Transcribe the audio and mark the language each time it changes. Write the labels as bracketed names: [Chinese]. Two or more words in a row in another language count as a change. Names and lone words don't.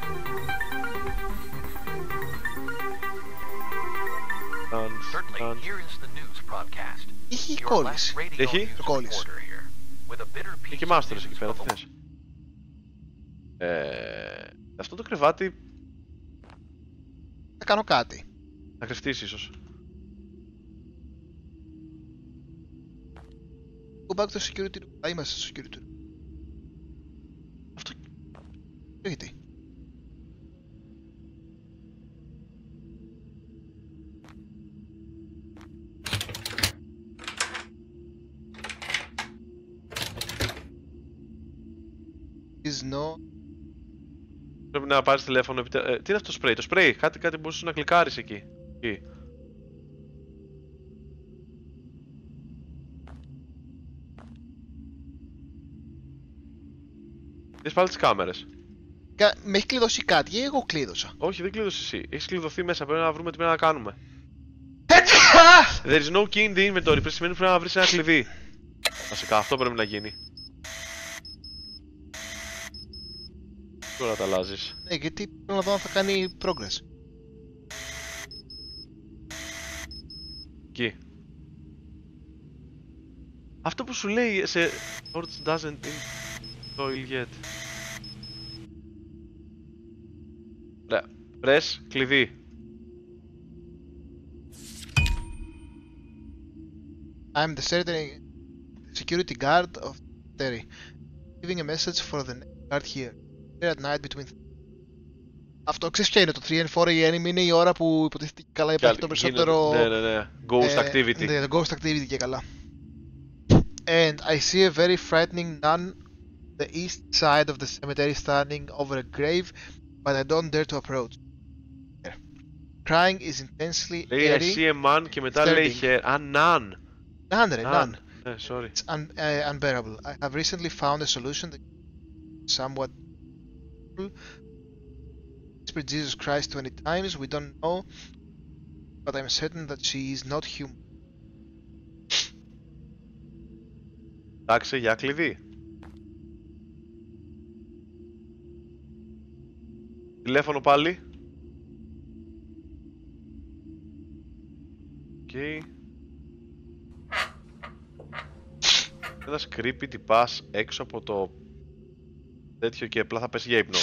[Greek] Έχει κόλληση. Έχει κόλληση. Είναι και μάστορες εκεί πέρα, τι θες. Αυτό το κρεβάτι Θα κάνω κάτι. θα κρυφτείς ίσως. [English] Go back to security room. [Greek] Θα είμαστε στο [English] security room. [Greek] Αυτό... Γιατί? Πρέπει να πάρεις τηλέφωνο. Τι είναι αυτό το σπρέι? Το σπρέι, κάτι μπορούσες να κλικάρεις εκεί. Δες πάλι τις κάμερες. Με έχει κλειδώσει κάτι ή εγώ κλείδωσα? Όχι, δεν κλείδωσες εσύ. Έχεις κλειδωθεί μέσα. Πρέπει να βρούμε τι πρέπει να κάνουμε. [English] There is no key in the inventory. [Greek] Σημαίνει πρέπει να βρεις ένα κλειδί. Βασικά αυτό πρέπει να γίνει. Τώρα τα αλλάζεις. Ναι, γιατί θέλω να δω αν θα κάνει progress. Εκεί. Αυτό που σου λέει σε Torch [English] doesn't install yet. [Greek] Ωραία. Press κλειδί. [English] I'm the security guard of Terry. leaving a message for the next guard here. Here at night between. [Greek] Αυτό ξέρεις ποια είναι, το 3 and 4 AM είναι η ώρα που υποτίθεται καλά υπάρχει το περισσότερο... Ναι. [English] Ghost activity. [Greek] Ναι, [English] ghost activity [Greek] και καλά. [English] And I see a very frightening nun on the east side of the cemetery standing over a grave, but I don't dare to approach. Crying is intensely [Greek] λέει [English] I see a man [Greek] και μετά λέει [English] a nun. [Greek] Nun ρε, nun. [English] Sorry. It's unbearable. I have recently found a solution that is somewhat... Whisper Jesus Christ 20 times, we don't know, but I'm certain that she is not human. [Greek] Εντάξει, για κλειδί. Τηλέφωνο πάλι. [English] Okay. [Greek] Ένας creepy τυπάς έξω από το τέτοιο και απλά θα πέσει για ύπνο.